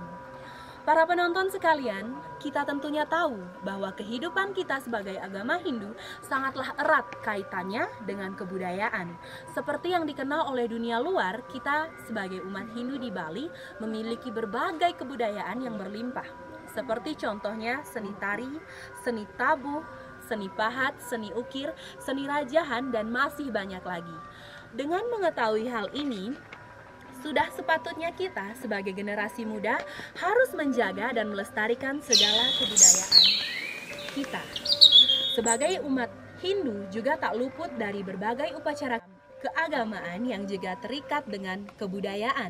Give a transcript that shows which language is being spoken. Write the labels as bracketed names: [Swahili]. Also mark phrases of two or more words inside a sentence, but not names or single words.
[Indonesian] Para penonton sekalian, kita tentunya tahu bahwa kehidupan kita sebagai agama Hindu sangatlah erat kaitannya dengan kebudayaan. Seperti yang dikenal oleh dunia luar, kita sebagai umat Hindu di Bali memiliki berbagai kebudayaan yang berlimpah. Seperti contohnya seni tari, seni tabuh, seni pahat, seni ukir, seni rajahan, dan masih banyak lagi. Dengan mengetahui hal ini, sudah sepatutnya kita sebagai generasi muda harus menjaga dan melestarikan segala kebudayaan kita. Sebagai umat Hindu juga tak luput dari berbagai upacara keagamaan yang juga terikat dengan kebudayaan.